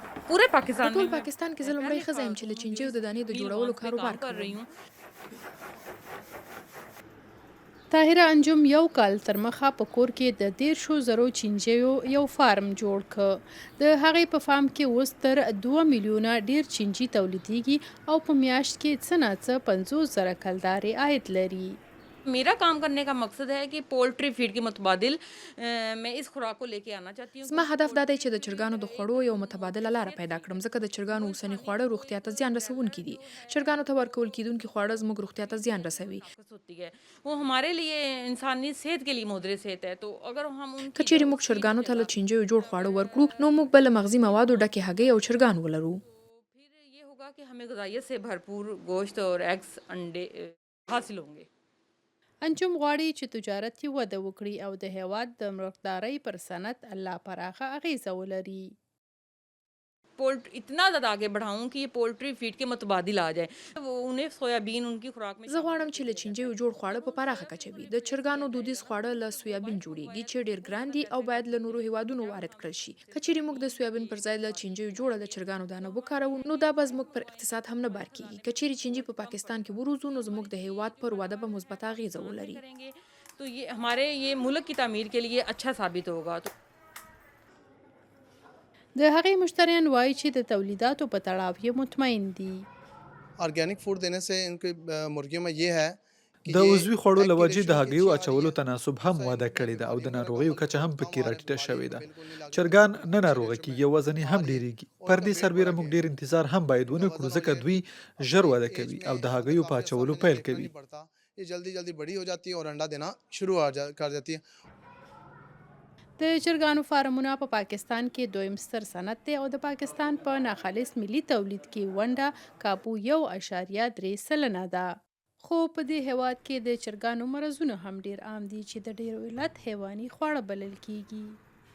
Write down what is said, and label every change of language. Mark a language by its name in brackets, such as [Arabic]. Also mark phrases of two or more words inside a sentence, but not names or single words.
[Urdu] पूरे [Pashto] په [Urdu] پاکستان میں [Pashto] ټول [Urdu] मैं [Pashto] پاکستان کې زه لومړی [Urdu] पहले [Pashto] ښځه یم چې له چینجیو د دانې د [Urdu] मील [Pashto] جوړولو [Urdu] وہاں پہ [Pashto] کاروبار [Urdu] کام کر رہی [Pashto] کوم. [Urdu] हूँ. [Pashto] طاهره انجم یو کال تر مخه په کور کې د 10,000 چینجیو یو فارم جوړ ک. د هغې په فارم کې اوس تر 2 میلیونه ډیر چینجی تولیدېږي او په میاشت کې څه نه څه 50,000 کلدارې عاید لري. [Urdu] میرا کام کرنے کا مقصد ہے کہ [English] poultry feed [Urdu] کے متبادل میں اس خوراک کو لیکے آنا چاہتی ہوں [Pashto] زما [Urdu] क्योंकि [Pashto] هدف دا دی [Urdu] पोल्ट्री [Pashto] چې د چرګانو د خوړو یو متبادله لاره پیدا کړم ځکه د چرګانو اوسني خواړه روغتیا ته زیان رسونکي دي. چرګانو ته ورکول کیدونکي خواړه زموږ روغتیا ته زیان رسوي. [Urdu] طاقت ہوتی ہے وہ ہمارے لیے انسانی صحت کے لیے مدرے صحت ہے تو اگر ہم [Pashto] که [Urdu] उनकी [Pashto] چیرې موږ [Urdu] उसकी [Pashto] چرګانو ته له [Urdu] जगह [Pashto] چینجیو جوړ خواړه ورکړو نو موږ به له مغذي موادو ډکې هګۍ او چرګان ولرو. [Urdu] تو پھر یہ ہوگا کہ ہمیں غذائیت سے بھرپور گوشت اور ایگز انڈے حاصل ہونگے. [Pashto] انجم غواړي چې تجارت یې وده وکړي او د هیواد د مرغدارۍ پر صنعت لا پراخه اغیزه ولري. [Urdu] اتنا زیادہ آگے بڑھاؤں کہ یہ [English] poultry feed [Urdu] کے متبادل آ جائے. وہ انہیں سویابین انکی خوراک میں [Pashto] زه غواړم چې له چینجیو جوړ خواړه په پراخه کچه وي. د چرګانو دودیز خواړه له سویابین جوړیږي چې ډیر ګران دي او باید له نورو هیوادونو وارد کړل شي. که چیرې موږ د سویابین پر ځای له چینجیو جوړه د چرګانو دانه وکاروو نو دا به زموږ پر اقتصاد هم نه بار کیږي. که چیرې چینجی په پاکستان کې وروزو نو زموږ د هیواد پر وده به مثبت اغیزه ولري. [Urdu] تو یہ ہمارے یہ ملک کی تعمیر کے لیے اچھا ثابت ہوگا. तो [Pashto] د هغې مشتریان وایي چې د تولیداتو په تړاو یې مطمئن دي. [English] organic food [Urdu] دینے سے انکے مرغیوں میں یہ ہے [Pashto] د عضوي خوړو له وجې د هګیو اچولو تناسب هم وده کړې ده او د ناروغیو کچه هم پکې راټیټه شوې ده. چرګان نه ناروغه کیږي او وزن یې هم ډیریږي. پر دې سربیره موږ ډیر انتظار هم باید ونه کړو ځکه دوی ژر وده کوي او د هګیو په اچولو پیل کوي. [Urdu] یہ جلدی جلدی بڑی ہو جاتی ہے اور انڈا دینا شروع کر دیتی ہے. [Pashto] د چرګانو فارمونه په پاکستان کې دویم ستر صنعت دی او د پاکستان په ناخالص ملي تولید کې ونډه کابو 1.3 سلنه ده. خو په دې هیواد کې د چرګانو مرزونه هم ډیر عام دي چې د ډیرو علت حیواني خواړه بلل کیږي.